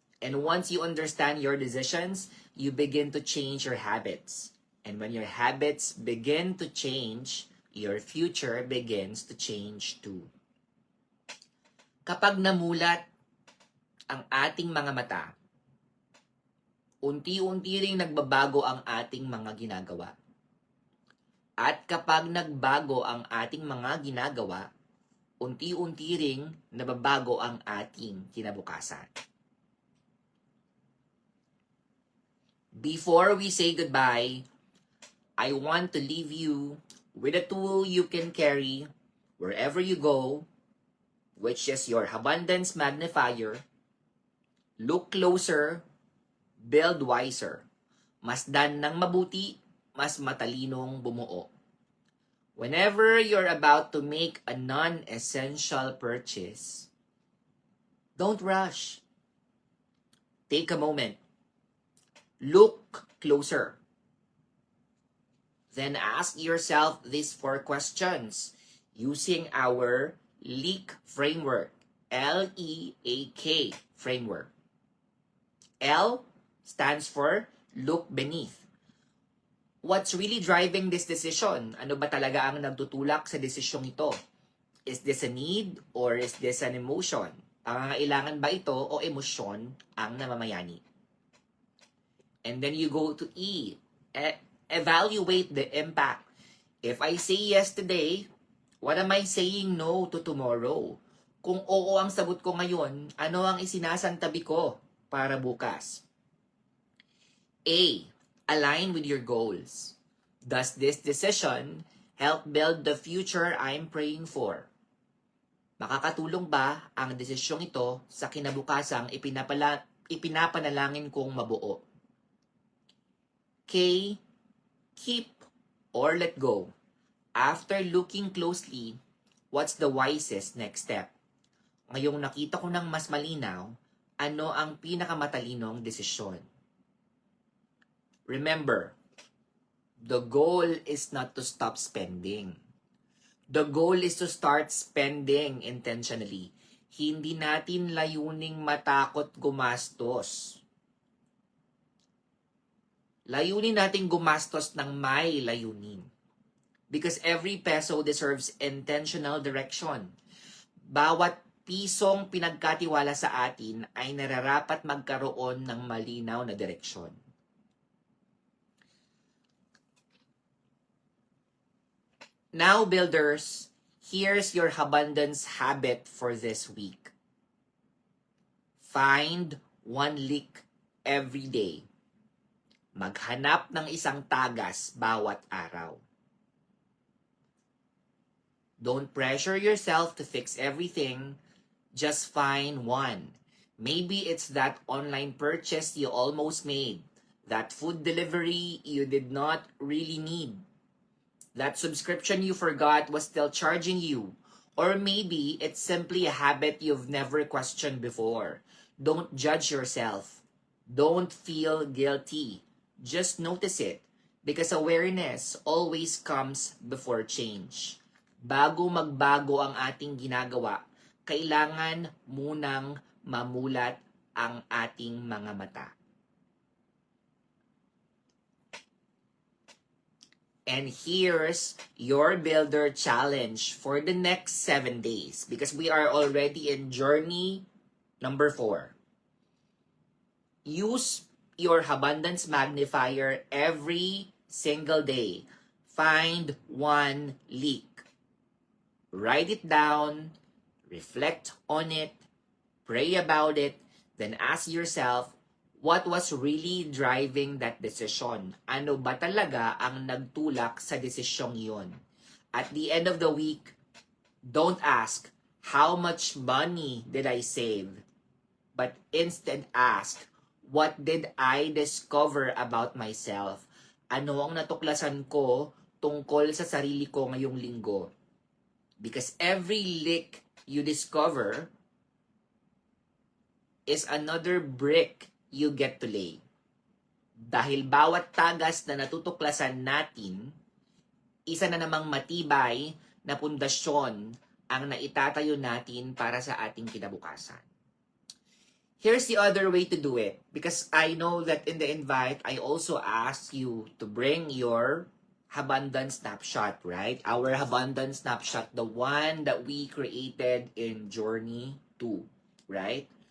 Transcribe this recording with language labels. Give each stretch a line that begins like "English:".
English: And once you understand your decisions, you begin to change your habits. And when your habits begin to change, your future begins to change too.
Filipino: Kapag namulat ang ating mga mata, unti-unti ring nagbabago ang ating mga ginagawa. At kapag nagbago ang ating mga ginagawa, unti-unti ring nababago ang ating kinabukasan.
English: Before we say goodbye, I want to leave you with a tool you can carry wherever you go, which is your abundance magnifier. Look closer, build wiser.
Filipino: Masdan ng mabuti, mas matalinong bumuo.
English: Whenever you're about to make a non-essential purchase, don't rush. Take a moment. Look closer. Then ask yourself these 4 questions using our LEAK framework. L-E-A-K framework. L stands for look beneath. What's really driving this decision?
Filipino: Ano ba talaga ang nagtutulak sa desisyong ito?
English: Is this a need or is this an emotion?
Filipino: Pangangailangan ba ito o emosyon ang namamayani?
English: And then you go to E. Evaluate the impact. If I say yes today, what am I saying no to tomorrow?
Filipino: Kung oo ang sagot ko ngayon, ano ang isinasantabi ko para bukas?
English: A. Align with your goals. Does this decision help build the future I'm praying for?
Filipino: Makakatulong ba ang desisyong ito sa kinabukasang ipinapanalangin kong mabuo?
English: K. Keep or let go. After looking closely, what's the wisest next step?
Filipino: Ngayong nakita ko ng mas malinaw, ano ang pinakamatalinong desisyon?
English: Remember, the goal is not to stop spending. The goal is to start spending intentionally.
Filipino: Hindi natin layuning matakot gumastos. Layunin natin gumastos ng may layunin.
English: Because every peso deserves intentional direction.
Filipino: Bawat pisong pinagkatiwala sa atin ay nararapat magkaroon ng malinaw na direksyon.
English: Now, builders, here's your abundance habit for this week. Find 1 leak every day.
Filipino: Maghanap ng isang tagas bawat araw.
English: Don't pressure yourself to fix everything. Just find one. Maybe it's that online purchase you almost made. That food delivery you did not really need. That subscription you forgot was still charging you. Or maybe it's simply a habit you've never questioned before. Don't judge yourself. Don't feel guilty. Just notice it. Because awareness always comes before change.
Filipino: Bago magbago ang ating ginagawa, kailangan munang mamulat ang ating mga mata.
English: And here's your builder challenge for the next 7 days because we are already in journey number 4. use your abundance magnifier every single day. Find one leak. Write it down, reflect on it, pray about it, then ask yourself, what was really driving that decision?
Filipino: Ano ba talaga ang nagtulak sa desisyong yon?
English: At the end of the week, don't ask, how much money did I save? But instead ask, what did I discover about myself?
Filipino: Ano ang natuklasan ko tungkol sa sarili ko ngayong linggo?
English: Because every leak you discover is another brick you get to lay.
Filipino: Dahil bawat tagas na natutuklasan natin, isa na namang matibay na pundasyon ang naitatayo natin para sa ating kinabukasan.
English: Here's the other way to do it. Because I know that in the invite, I also asked you to bring your abundance snapshot, right? Our abundance snapshot, the one that we created in Journey 2, right?